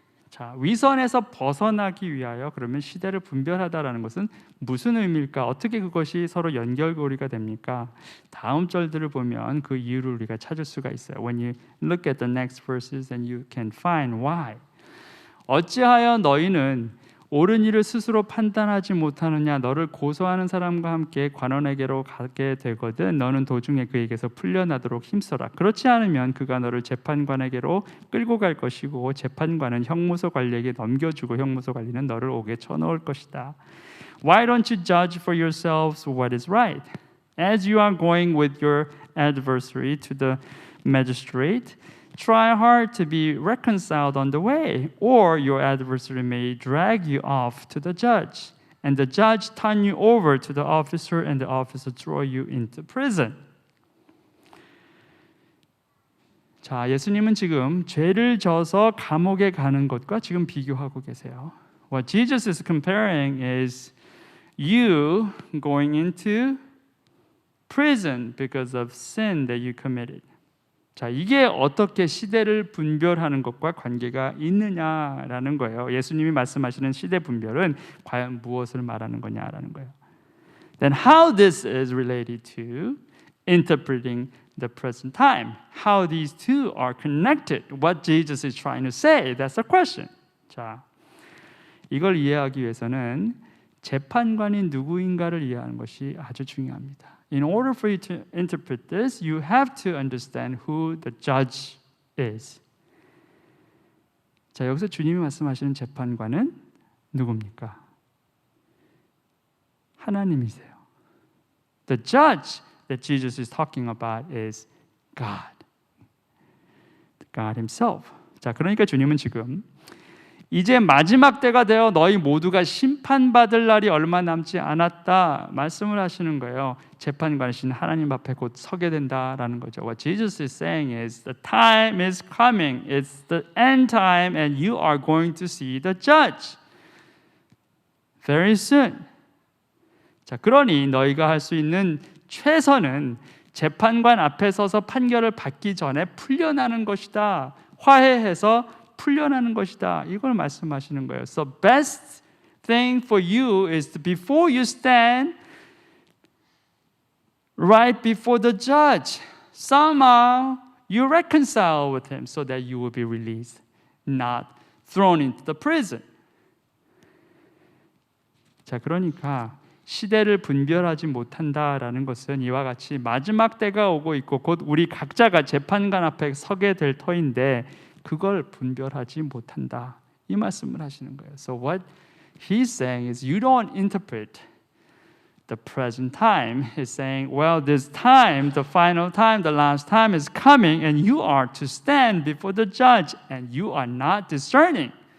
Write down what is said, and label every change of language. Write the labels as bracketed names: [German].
[Korean] 자, 위선에서 벗어나기 위하여 그러면 시대를 분별하다라는 것은 무슨 의미일까? 어떻게 그것이 서로 연결고리가 됩니까? 다음 절들을 보면 그 이유를 우리가 찾을 수가 있어요. [English] When you look at the next verses, then you can find why. [Korean] 어찌하여 너희는 옳은 일을 스스로 판단하지 못하느냐? 너를 고소하는 사람과 함께 관원에게로 가게 되거든 너는 도중에 그에게서 풀려나도록 힘써라. 그렇지 않으면 그가 너를 재판관에게로 끌고 갈 것이고 재판관은 형무소 관리에게 넘겨주고 형무소 관리는 너를 옥에 쳐넣을 것이다. [English] Why don't you judge for yourselves what is right? As you are going with your adversary to the magistrate, try hard to be reconciled on the way, or your adversary may drag you off to the judge, and the judge turn you over to the officer, and the officer throw you into prison. [Korean] 자, 예수님은 지금 죄를 져서 감옥에 가는 것과 지금 비교하고 계세요. [English] What Jesus is comparing is you going into prison because of sin that you committed. [Korean] 자, 이게 어떻게 시대를 분별하는 것과 관계가 있느냐라는 거예요. 예수님이 말씀하시는 시대 분별은 과연 무엇을 말하는 거냐라는 거예요. [English] Then how this is related to interpreting the present time. How these two are connected. What Jesus is trying to say. That's the question. [Korean] 자, 이걸 이해하기 위해서는 재판관이 누구인가를 이해하는 것이 아주 중요합니다. [English] In order for you to interpret this, you have to understand who the judge is. [Korean] 자, 여기서 주님이 말씀하시는 재판관은 누굽니까? 하나님이세요. [English] The judge that Jesus is talking about is God. God himself. [Korean] 자, 그러니까 주님은 지금 이제 마지막 때가 되어 너희 모두가 심판받을 날이 얼마 남지 않았다 말씀을 하시는 거예요. 재판관이신 하나님 앞에 곧 서게 된다라는 거죠. [English] What Jesus is saying is the time is coming. It's the end time and you are going to see the judge. Very soon. [Korean] 자, 그러니 너희가 할 수 있는 최선은 재판관 앞에 서서 판결을 받기 전에 풀려나는 것이다. 화해해서 풀려나는 것이다. 이걸 말씀하시는 거예요. [English] So best thing for you is to, before you stand right before the judge, somehow you reconcile with him so that you will be released, not thrown into the prison. [Korean] 자, 그러니까 시대를 분별하지 못한다라는 것은 이와 같이 마지막 때가 오고 있고 곧 우리 각자가 재판관 앞에 서게 될 터인데 그걸 분별하지 못한다. 이 말씀을 하시는 거예요. [English] So what he's saying is you don't interpret the present time. He's saying, well, this time, the final time, the last time is coming and you are to stand before the judge and you are not discerning.